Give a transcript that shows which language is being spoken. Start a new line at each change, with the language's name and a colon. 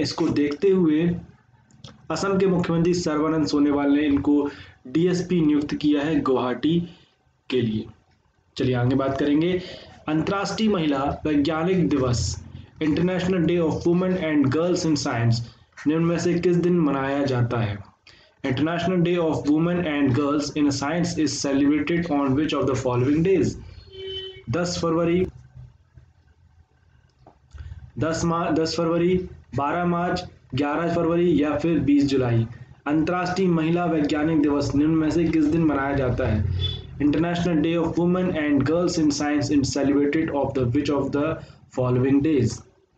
Hindi: इसको देखते हुए असम के मुख्यमंत्री सर्बानंद सोनोवाल ने इनको डीएसपी नियुक्त किया है गुवाहाटी के लिए। चलिए आगे बात करेंगे। अंतर्राष्ट्रीय महिला वैज्ञानिक दिवस, international day of women and girls in science, निम्न में से किस दिन मनाया जाता है?
English: International Day of Women and Girls in Science is celebrated on which of the following days?
Hindi: 10 फरवरी, 10 फरवरी, 12 मार्च, 11 फरवरी या फिर 20 जुलाई। अंतर्राष्ट्रीय महिला वैज्ञानिक दिवस निम्न में से किस दिन मनाया जाता है?
English: International Day of Women and Girls in Science is celebrated of the which of the following days?